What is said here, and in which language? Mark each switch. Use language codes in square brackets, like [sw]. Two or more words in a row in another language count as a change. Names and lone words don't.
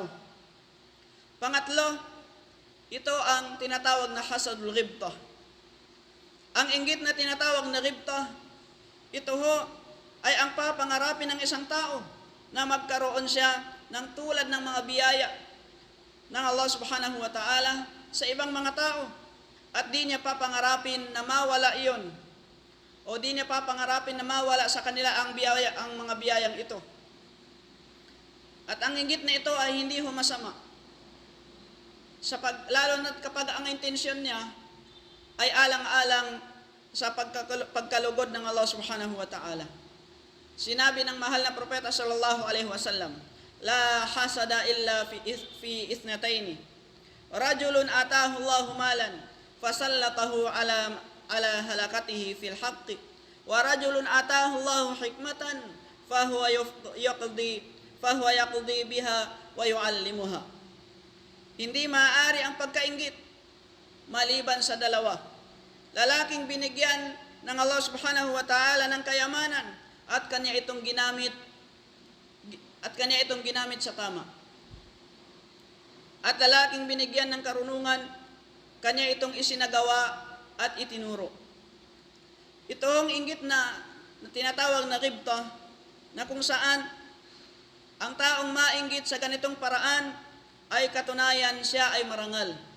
[tl] Pangatlo, ito ang tinatawag na [ar] حسد الغبطة. [tl] Ang inggit na tinatawag na ghibtah, ito ho ay ang papangarapin ng isang tao na magkaroon siya ng tulad ng mga biyaya ng Allah [ar] سبحانه وتعالى [tl] sa ibang mga tao, at di niya papangarapin na mawala iyon, o di niya papangarapin na mawala sa kanila ang mga biyayang ito. At ang inggit na ito ay hindi ho masama, lalo na kapag ang intensyon niya ay alang-alang sa pagkalugod ng Allah [ar] سبحانه وتعالى. [tl] Sinabi ng mahal na propeta [ar] صلى الله عليه وسلم لا حسد إلا في اثنتين رجل آتاه الله مالا فسلطه على هلكته في الحق ورجل آتاه الله حكمة فهو يقضي بها ويعلمها. [tl] Hindi maaari ang pagkainggit maliban sa dalawa: lalaking binigyan ng Allah [ar] سبحانه وتعالى [tl] ng kayamanan at kanya itong ginamit sa tama, at lalaking binigyan ng karunungan, kanya itong isinagawa at itinuro. Itong inggit na tinatawag na ghibtah, na kung saan ang taong mainggit sa ganitong paraan ay katunayan siya ay marangal.